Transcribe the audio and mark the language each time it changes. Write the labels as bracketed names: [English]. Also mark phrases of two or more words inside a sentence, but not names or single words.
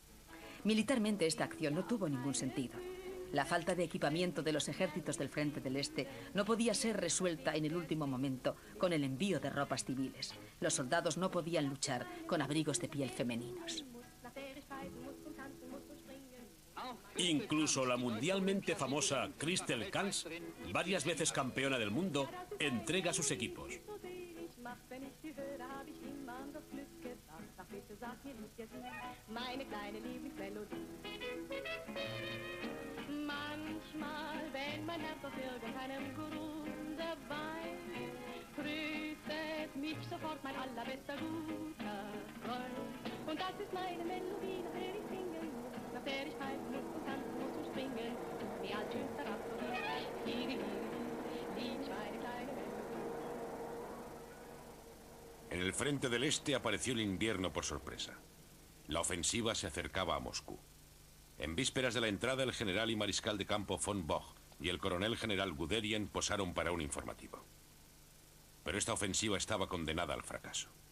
[Spanish] Militarmente esta acción no tuvo ningún sentido. La falta de equipamiento de los ejércitos del frente del este no podía ser resuelta en el último momento con el envío de ropas civiles. Los soldados no podían luchar con abrigos de piel femeninos. Incluso la mundialmente famosa Christel Kans, varias veces campeona del mundo, entrega sus equipos. [German] Manchmal, wenn mein Herz auf irgendeinem Grunde weint, grüßt es mich sofort mein allerbester guter Freund. Und das ist meine Melodie, nach der ich singen muss, nach der ich pfeifen muss und tanzen muss und springen. Die altschönste Rhapsodie, die kleine Melodie. [Spanish] En el frente del este apareció el invierno por sorpresa. La ofensiva se acercaba a Moscú. En vísperas de la entrada, el general y mariscal de campo von Bock y el coronel general Guderian posaron para un informativo. Pero esta ofensiva estaba condenada al fracaso.